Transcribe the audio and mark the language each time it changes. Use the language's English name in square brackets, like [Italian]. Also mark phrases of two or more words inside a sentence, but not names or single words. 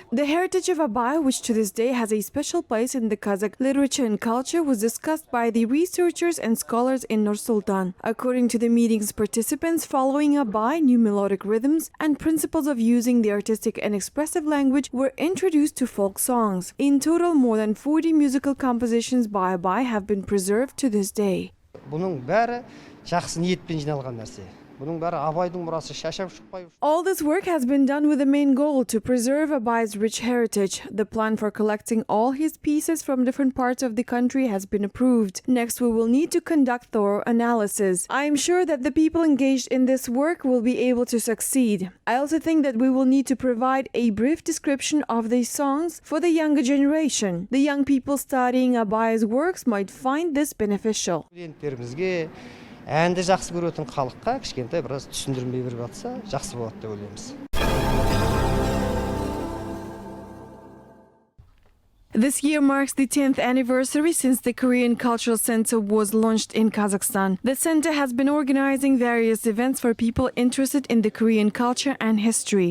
[English] The heritage of Abai, which to this day has a special place in the Kazakh literature and culture, was discussed by the researchers and scholars in Nur-Sultan. According to the meeting's participants, following Abai, new melodic rhythms and principles of using the artistic and expressive language were introduced to folk songs. In total, more than 40 musical compositions by Abai have been preserved to this day. [Kazakh] Бұның бәрі жақсы ниетпен жиналған нәрсе. Бұның бәрі Абайдың мұрасы шашап шықпай. [English] All this work has been done with the main goal to preserve Abai's rich heritage. The plan for collecting all his pieces from different parts of the country has been approved. Next, we will need to conduct thorough analysis. I am sure that the people engaged in this work will be able to succeed. I also think that we will need to provide a brief description of these songs for the younger generation. The young people studying Abai's works might find this beneficial. [Kazakh] Студенттерімізге әнді жақсы көретін халыққа кішкентай біраз түсіндірме беріп жатса жақсы болады деп ойлаймыз. [English] This year marks the 10th anniversary since the Korean Cultural Center was launched in Kazakhstan. The center has been organizing various events for people interested in the Korean culture and history.